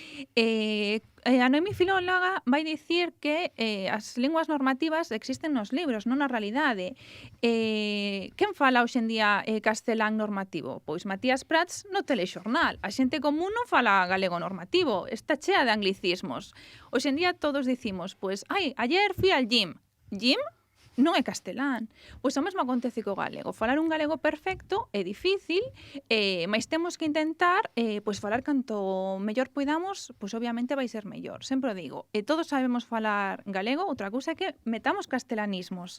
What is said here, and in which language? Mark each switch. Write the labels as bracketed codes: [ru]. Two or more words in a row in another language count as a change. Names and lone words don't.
[gl] A Noemí filóloga vai dicir que as linguas normativas existen nos libros, non na realidade. Quen fala hoxe en día castelán normativo? Pois Matías Prats no telexornal. A xente común non fala galego normativo, está chea de anglicismos. Hoxe en día todos dicimos, pois, [es] ayer fui al gym. [gl] Gym non é castelán. Pois o mesmo acontece co galego. Falar un galego perfecto é difícil, mas temos que intentar pois falar canto mellor poidamos, pois obviamente vai ser mellor. Sempre o digo. Todos sabemos falar galego, outra cousa é que metamos castelanismos.